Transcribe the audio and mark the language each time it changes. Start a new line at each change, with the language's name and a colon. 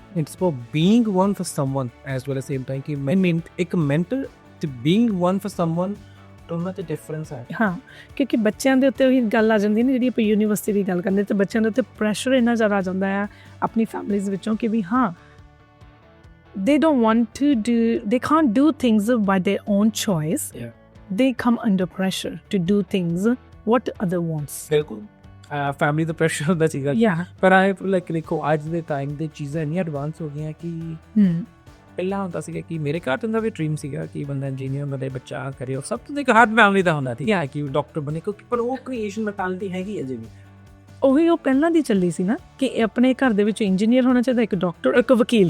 English: It's about being one for someone as well as same time कि I mean एक mentor to being one for someone ਦੋਨਾਂ 'ਚ difference ਹੈ
Punjabi: ਹਾਂ ਕਿਉਂਕਿ ਬੱਚਿਆਂ ਦੇ ਉੱਤੇ ਉਹੀ ਗੱਲ ਆ ਜਾਂਦੀ ਨੇ ਜਿਹੜੀ ਆਪਾਂ ਯੂਨੀਵਰਸਿਟੀ ਦੀ ਗੱਲ ਕਰਦੇ ਤੇ ਬੱਚਿਆਂ ਦੇ ਉੱਤੇ ਪ੍ਰੈਸ਼ਰ ਇੰਨਾ ਜ਼ਿਆਦਾ ਆ ਜਾਂਦਾ ਹੈ ਆਪਣੀ ਫੈਮਿਲੀਜ਼ ਵਿੱਚੋਂ ਕਿ ਵੀ ਹਾਂ they don't want to do they can't do things by their own choice
English: they come under pressure to do things what other wants.
Punjabi: ਬਿਲਕੁਲ ਫੈਮਿਲੀ ਦਾ ਪ੍ਰੈਸ਼ਰ ਹੁੰਦਾ ਸੀਗਾ
English: Yeah.
Punjabi: ਪਰ ਆਈ ਲਾਈਕ ਦੇਖੋ ਅੱਜ ਦੇ ਟਾਈਮ ਦੇ ਚੀਜ਼ਾਂ ਇੰਨੀਆਂ ਐਡਵਾਂਸ ਹੋ ਗਈਆਂ ਕਿ ਪਹਿਲਾਂ ਹੁੰਦਾ ਸੀਗਾ ਕਿ ਮੇਰੇ ਘਰ ਦਾ ਵੀ ਡ੍ਰੀਮ ਸੀਗਾ ਕਿ ਬੰਦਾ ਇੰਜੀਨੀਅਰ ਬਣੇ ਬੱਚਾ ਕਰੇ, ਔਰ ਸਭ ਤੋਂ ਇੱਕ ਹਰ ਫੈਮਿਲੀ ਦਾ ਹੁੰਦਾ ਸੀ ਕਿ ਡਾਕਟਰ ਬਣੇ, ਕਿਉਂਕਿ ਪਰ ਉਹ ਕ੍ਰੀਏਸ਼ਨ ਮੈਂਟੈਲਿਟੀ ਹੈਗੀ ਅਜੇ ਵੀ। ਉਹੀ ਉਹ ਪਹਿਲਾਂ ਦੀ ਚੱਲੀ ਸੀ ਨਾ ਕਿ ਆਪਣੇ ਘਰ ਦੇ ਵਿੱਚ ਇੰਜੀਨੀਅਰ ਹੋਣਾ ਚਾਹੀਦਾ, ਇੱਕ ਡਾਕਟਰ, ਇੱਕ ਵਕੀਲ।